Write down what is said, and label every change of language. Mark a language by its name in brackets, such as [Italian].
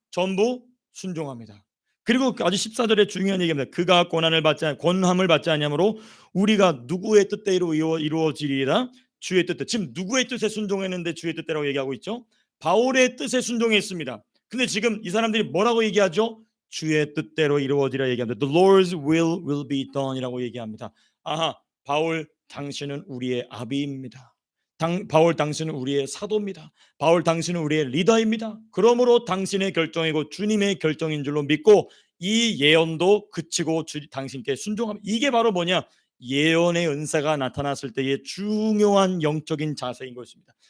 [Korean] 전부 순종합니다. 그리고 아주 14절에 중요한 얘기입니다. 그가 권함을 받지 아니하므로 우리가 누구의 뜻대로 이루어지리이다. 주의 뜻대로. 지금 누구의 뜻에 순종했는데 주의 뜻대로 얘기하고 있죠. 바울의 뜻에 순종했습니다. 근데 지금 이 사람들이 뭐라고 얘기하죠? 주의 뜻대로 이루어지라 얘기합니다. [English] The Lord's will be done이라고 [Korean] 얘기합니다. 아하, 바울 당신은 우리의 아비입니다. 바울 당신은 우리의 사도입니다. 바울 당신은 우리의 리더입니다. 그러므로 당신의 결정이고 주님의 결정인 줄로 믿고 이 예언도 그치고 당신께 순종합니다. 이게 바로 뭐냐? 예언의 은사가 나타났을 때의 중요한 영적인 자세인 것입니다.